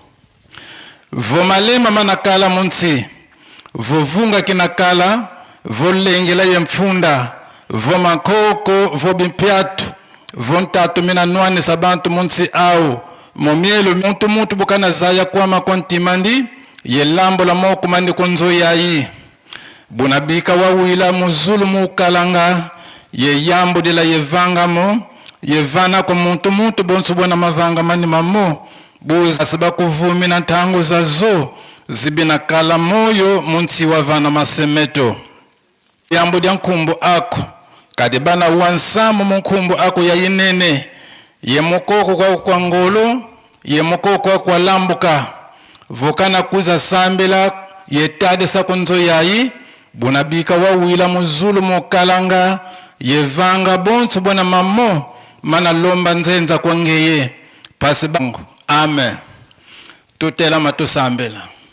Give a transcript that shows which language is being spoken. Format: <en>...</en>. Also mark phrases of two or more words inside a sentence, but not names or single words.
<kg>vomalema manakala munsi vovunga kinakala volengela ye mfunda vomakoko vobimpiatu vontatu mina nwane sabantu munsi au momielu mutu bukana zaya kwama kontimandi ye lambo la moku mandi kunzo yayi bunabika wawila muzulu mukalanga ye yambu dila ye vangamo ye vana ko mutu bonsu bona mavanga mani mamo buza siba kuvumi na tangu za zo zibina kala moyo munsi wa vana masemeto yambu dia nkumbu ako kadibana wansamu mkumbu ako ya yinene ye mukoko kwa ngolo ye mukoko kwa lambuka vokana kuza sambila ye tadisa kunzo yayi bunabika wawila muzulu mukalanga ye vanga bonsu bona mamo mana lomba nzenza kwa ngeye pasi bangu amen tutela matusambela</kg>